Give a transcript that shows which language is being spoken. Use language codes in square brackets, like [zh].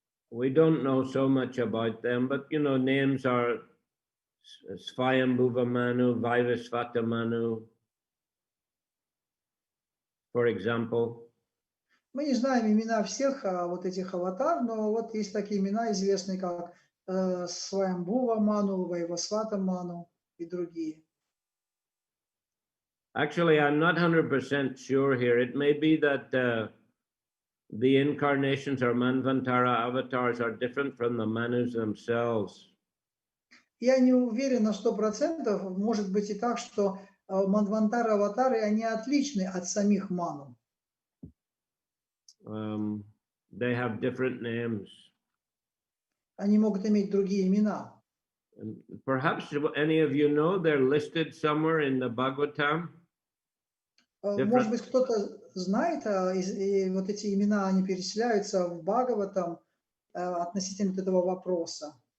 [en] We don't know so much about them, but names are Svayambhuva Manu, Vaivasvata Manu, for example. [ru] Мы не знаем имена всех вот этих аватар, но вот есть такие имена, известные как Сваямбхува Ману, Вайвасвата Ману и другие. [en] Actually, I'm not 100% sure here. It may be that the incarnations or Manvantara avatars are different from the Manus themselves. [ru] Я не уверен на 100%. Может быть и так, что Манвантара аватары, они отличны от самих ману. [en] They have different names. [ru] Они могут иметь другие имена. [en] Perhaps any of you know they're listed somewhere in the Bhagavatam. [ru] Может быть, кто-то знает, и вот эти имена, они перечисляются в Бхагаватам относительно этого вопроса.